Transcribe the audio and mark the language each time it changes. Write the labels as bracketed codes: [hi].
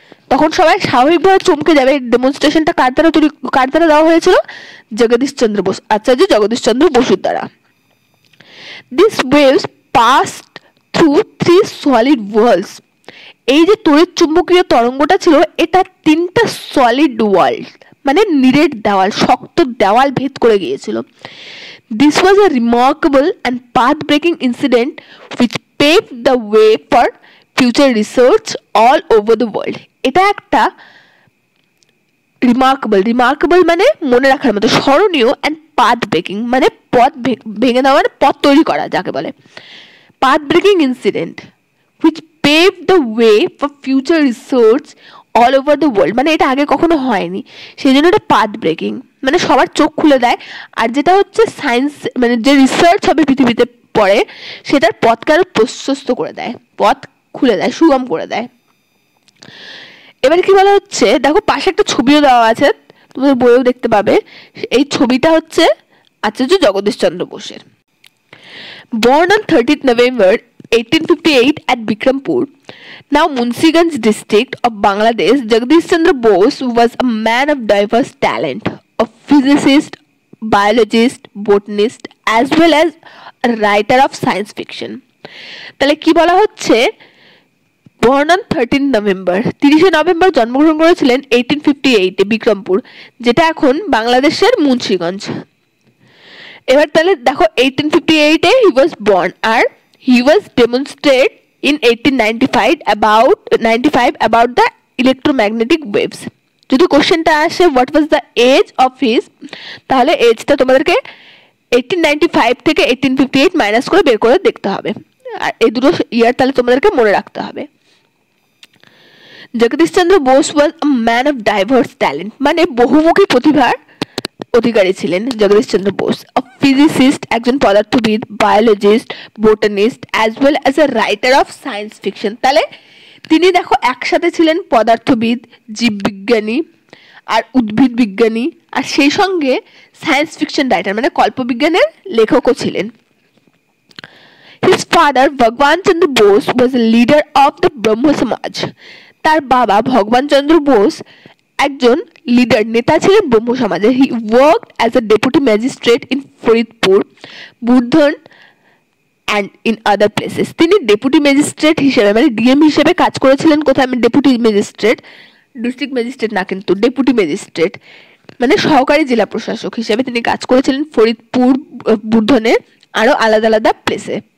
[bn] তখন সবাই স্বাভাবিকভাবে চমকে যাবে। ডেমনস্ট্রেশনটা কার দ্বারা দেওয়া হয়েছিল? জগদীশ চন্দ্র বোস, আচার্য জগদীশ চন্দ্র বসুর দ্বারা। [en] These waves passed through 3 solid walls। [bn] এই যে তড়িৎ চুম্বকীয় তরঙ্গটা ছিল এটা 3টা সলিড ওয়াল মানে নিরেট দেওয়াল, শক্ত দেওয়াল ভেদ করে গিয়েছিল। [en] This was a remarkable and path-breaking incident which paved the way for future research all over the world। [bn] এটা একটা রিমার্কেবল মানে মনে রাখার মতো, স্মরণীয়, [en] and path-breaking [bn] মানে পথ ভেঙে দেওয়ার, পথ তৈরি করা যাকে বলে। [en] path-breaking incident which paved the way for future research all over the world [bn] মানে এটা আগে কখনো হয়নি, সেই জন্য এটা পাথ ব্রেকিং মানে সবার চোখ খুলে দেয়। আর যেটা হচ্ছে সায়েন্স মানে যে রিসার্চ হবে পৃথিবীতে পরে সেটার পথকে আরো প্রশস্ত করে দেয়, পথ খুলে দেয়, সুগম করে দেয়। এবার কি বলা হচ্ছে, দেখো পাশে একটা ছবিও দেওয়া আছে, তোমাদের বইয়েও দেখতে পাবে। এই ছবিটা হচ্ছে আচার্য জগদীশ চন্দ্র বোসের। [en] Born on 30th November 1858 at Bikrampur, now Munsiganj district of Bangladesh, Jagadish Chandra Bose was a man of diverse talent, a physicist, biologist, botanist, as well as a writer of science fiction। [bn] তাহলে কি বলা হচ্ছে? [en] born on 13th November, [bn] 30শে November জন্মগ্রহণ করেছিলেন 1858 এ বিক্রমপুর, যেটা এখন বাংলাদেশের মুন্সিগঞ্জ। এবার তাহলে দেখো [en] 1858 এ he was born আর he was demonstrated in 1895 about the electromagnetic waves. [bn] যদি কোশ্চেনটা আসে [en] what was the age of his, [bn] তাহলে এজটা তোমাদেরকে 1895 থেকে 1858 মাইনাস করে বের করে দেখতে হবে, আর এই দুটো ইয়ার তাহলে তোমাদেরকে মনে রাখতে হবে। জগদীশ চন্দ্র বোস [en] was a man of diverse talent, [bn] মানে বহুমুখী প্রতিভার অধিকারী ছিলেন জগদীশ চন্দ্র বোস। [en] a physicist, [bn] একজন পদার্থবিদ, [en] Biologist, botanist as well as a writer of science fiction. [bn] তাহলে তিনি দেখো একসাথে ছিলেন পদার্থবিদ, জীববিজ্ঞানী আর উদ্ভিদ বিজ্ঞানী, আর সেই সঙ্গে সায়েন্স ফিকশন রাইটার মানে কল্পবিজ্ঞানের লেখকও ছিলেন। [en] His father Bhagawan Chandra Bose was a leader of the Brahmo Samaj. [bn] তার বাবা ভগবান চন্দ্র বোস একজন লিডার, নেতা ছিলেন ব্রহ্ম সমাজে। [en] He worked as a deputy magistrate in Faridpur, Burdwan and in other places। [bn] তিনি ডেপুটি ম্যাজিস্ট্রেট হিসেবে মানে ডিএম হিসেবে কাজ করেছিলেন কোথায়, আমি ডেপুটি ম্যাজিস্ট্রেট, ডিস্ট্রিক্ট ম্যাজিস্ট্রেট না কিন্তু ডেপুটি ম্যাজিস্ট্রেট মানে সহকারী জেলা প্রশাসক হিসেবে তিনি কাজ করেছিলেন ফরিদপুর, বুর্ধনের আরো আলাদা আলাদা প্লেসে।